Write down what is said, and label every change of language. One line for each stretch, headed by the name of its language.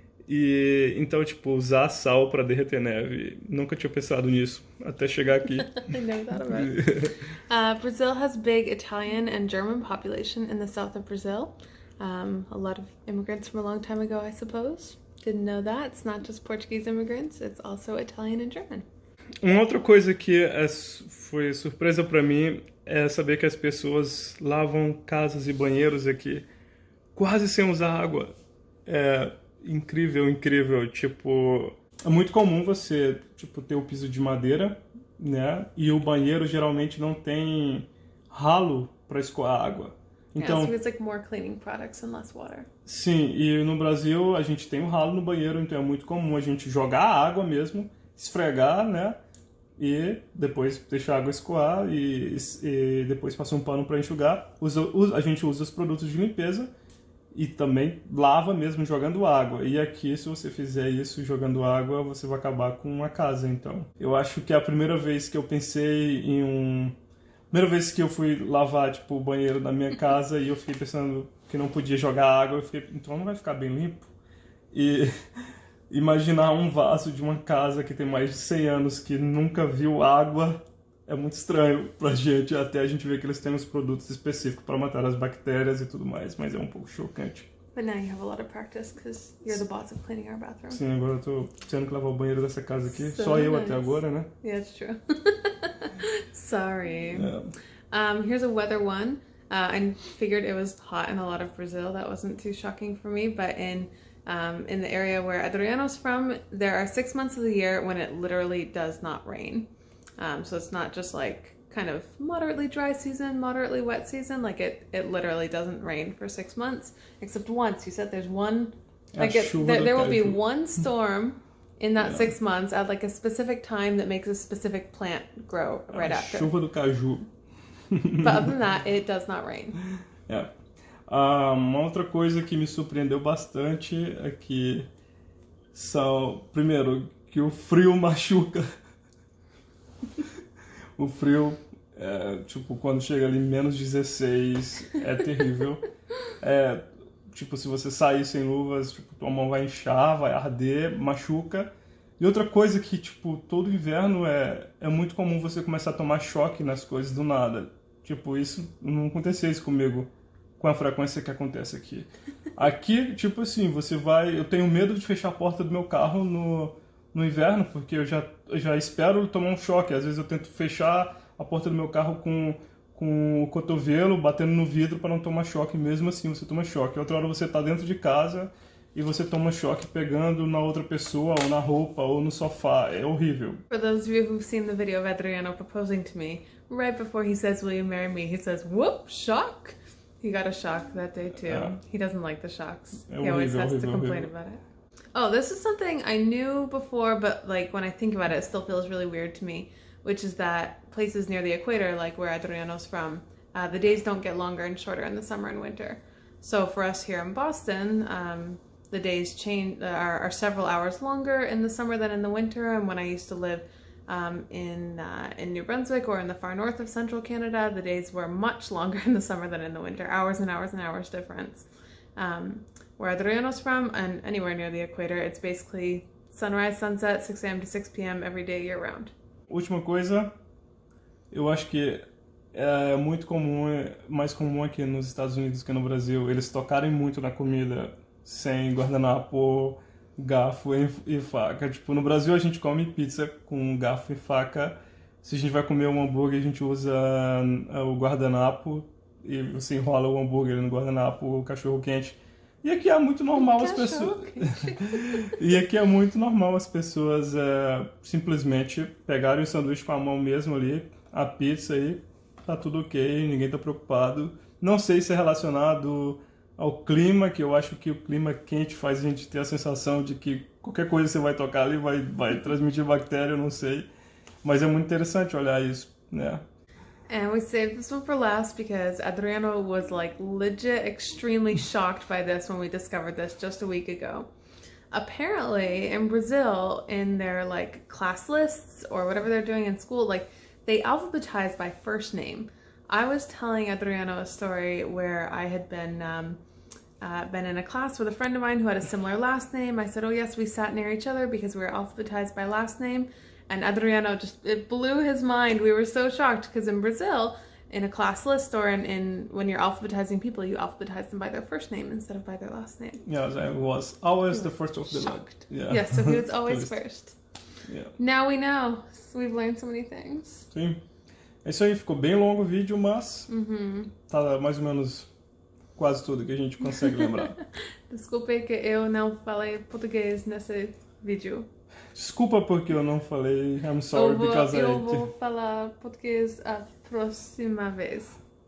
Portuguese: E então, tipo, usar sal para derreter neve, nunca tinha pensado nisso até chegar aqui.
English: I never thought about it. Brazil has big Italian and German population in the south of Brazil. A lot of immigrants from a long time ago, I suppose. Didn't know that. It's not just Portuguese immigrants, it's also Italian and German.
Portuguese: Uma outra coisa que foi surpresa pra mim é saber que as pessoas lavam casas e banheiros aqui quase sem usar água. É incrível, incrível. Tipo, é muito comum você, tipo, ter o piso de madeira, né? E o banheiro geralmente não tem ralo para escoar água. Então,
English: so it's like more cleaning products and less water.
Portuguese: sim, e no Brasil a gente tem um ralo no banheiro, então é muito comum a gente jogar a água mesmo, esfregar, né? E depois deixar a água escoar e depois passar um pano para enxugar. A gente usa os produtos de limpeza e também lava mesmo jogando água. E aqui, se você fizer isso jogando água, você vai acabar com uma casa. Então, eu acho que é a primeira vez que eu pensei em primeira vez que eu fui lavar, tipo, o banheiro da minha casa e eu fiquei pensando que não podia jogar água, eu fiquei, então não vai ficar bem limpo? E imaginar um vaso de uma casa que tem mais de 100 anos que nunca viu água é muito estranho pra gente, até a gente ver que eles têm uns produtos específicos para matar as bactérias e tudo mais, mas é um pouco chocante.
English: But now you have a lot of practice because you're the boss of cleaning our bathroom.
Portuguese: Sim, agora eu tô tendo que lavar o banheiro dessa casa aqui,
English: So
Portuguese: só eu
English: nice.
Portuguese: até agora, né?
English: Yeah, it's true. Sorry.
Portuguese: É.
English: Here's a weather one. I figured it was hot in a lot of Brazil. That wasn't too shocking for me. But in the area where Adriano's from, there are 6 months of the year when it literally does not rain. So it's not just like kind of moderately dry season, moderately wet season. Like it literally doesn't rain for 6 months, except once. You said there's one. Like there will be one storm in that 6 months at like a specific time that makes a specific plant grow right after.
Portuguese: Chuva do caju.
English: But other than that, it does not rain.
Portuguese: É. Uma outra coisa que me surpreendeu bastante é que primeiro, que o frio machuca. O frio, tipo, quando chega ali menos 16, é terrível. Tipo, se você sair sem luvas, tipo, tua mão vai inchar, vai arder, machuca. E outra coisa que, tipo, todo inverno é muito comum você começar a tomar choque nas coisas do nada. Tipo, isso não acontecia isso comigo com a frequência que acontece aqui. Aqui, tipo assim, eu tenho medo de fechar a porta do meu carro no inverno, porque eu já espero tomar um choque. Às vezes eu tento fechar a porta do meu carro com o cotovelo, batendo no vidro para não tomar choque. Mesmo assim, você toma choque. Outra hora você tá dentro de casa e você toma choque pegando na outra pessoa, ou na roupa, ou no sofá. É horrível.
English: For those of you who've seen the video of Adriano proposing to me, right before he says, "Will you marry me?" he says, "Whoop, shock." He got a shock that day too. He doesn't like the shocks. He always has to complain about it. Oh, this is something I knew before, but like when I think about it, it still feels really weird to me, which is that places near the equator, like where Adriano's from, the days don't get longer and shorter in the summer and winter. So for us here in Boston, the days are several hours longer in the summer than in the winter. And when I used to live in New Brunswick or in the far north of central Canada, the days were much longer in the summer than in the winter. Hours and hours and hours difference. Where Adriano's from, and anywhere near the equator, it's basically sunrise, sunset, 6 a.m. to 6 p.m. every day year round.
Portuguese: Última coisa, eu acho que é muito comum, mais comum aqui nos Estados Unidos que no Brasil, eles tocarem muito na comida sem guardanapo, garfo e faca. Tipo, no Brasil a gente come pizza com garfo e faca. Se a gente vai comer um hambúrguer, a gente usa o guardanapo e você enrola o hambúrguer no guardanapo, o cachorro quente. E aqui é muito normal as pessoas. E aqui é muito normal as pessoas simplesmente pegarem o sanduíche com a mão mesmo ali, a pizza aí, tá tudo ok, ninguém tá preocupado. Não sei se é relacionado ao clima, que eu acho que o clima quente faz a gente ter a sensação de que qualquer coisa que você vai tocar ali vai transmitir bactéria, eu não sei. Mas é muito interessante olhar isso, né?
English: And we saved this one for last because Adriano was like legit extremely shocked by this when we discovered this just a week ago. Apparently in Brazil, in their like class lists or whatever they're doing in school, like they alphabetize by first name. I was telling Adriano a story where I had been in a class with a friend of mine who had a similar last name. I said, oh yes, we sat near each other because we were alphabetized by last name. And Adriano it blew his mind. We were so shocked because in Brazil, in a class list or in when you're alphabetizing people, you alphabetize them by their first name instead of by their last name. Yes, I was always the first of the shocked. Yeah. Yes, so he was always first. Yeah. Now we know. We've learned so many things.
Portuguese: Sim. É isso aí, ficou bem longo o vídeo, mas tá mais ou menos quase tudo que a gente consegue lembrar. Desculpe que eu não falei português nesse vídeo. Desculpa porque eu não falei
English: I'm sorry because
Portuguese: Eu vou falar português a próxima vez.